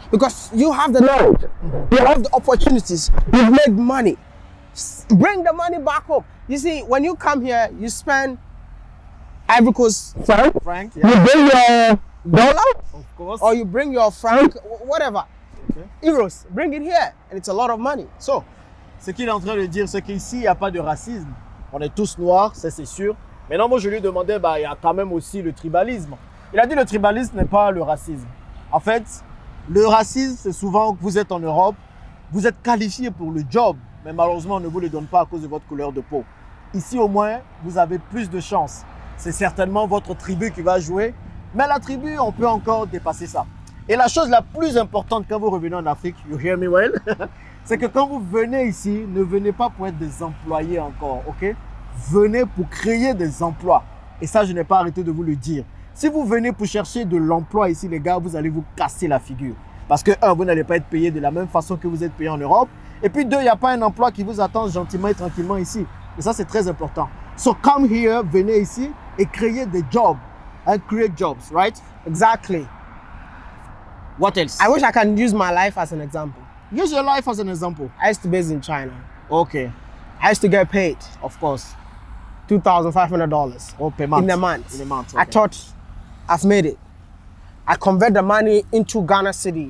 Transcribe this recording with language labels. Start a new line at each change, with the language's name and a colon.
English: Because you have the knowledge, you have the opportunities, you've made money. Bring the money back home. You see, when you come here, you spend Ivory Coast Frank, you yeah, bring your dollar, of course. or you bring your franc, whatever, Okay. euros, bring it here, and it's a lot of money.
French: So, ce qu'il est en train de dire, c'est qu'ici, il n'y a pas de racisme. On est tous noirs, ça c'est sûr. Maintenant, moi, je lui demandais, il y a quand même aussi le tribalisme. Il a dit le tribalisme n'est pas le racisme. En fait, le racisme, c'est souvent que vous êtes en Europe, vous êtes qualifié pour le job, mais malheureusement, on ne vous le donne pas à cause de votre couleur de peau. Ici, au moins, vous avez plus de chance. C'est certainement votre tribu qui va jouer, mais la tribu, on peut encore dépasser ça. Et la chose la plus importante quand vous revenez en Afrique,
English: you hear me well,
French: c'est que quand vous venez ici, ne venez pas pour être des employés encore, ok? Venez pour créer des emplois. Et ça, je n'ai pas arrêté de vous le dire. Si vous venez pour chercher de l'emploi ici, les gars, vous allez vous casser la figure. Parce que, un, vous n'allez pas être payé de la même façon que vous êtes payé en Europe. Et puis, deux, il n'y a pas un emploi qui vous attend gentiment et tranquillement ici. Et ça, c'est très important.
English: So, come here,
French: venez ici et créez des jobs.
English: And create jobs, right? Exactly. What else? I wish I can use my life as an example. Use your life as an example. I used to be based in China. Okay, I used to get paid of course. $2,500 Oh, per month. in a month. In a month, I okay. thought I've made it. I convert the money into Ghana city.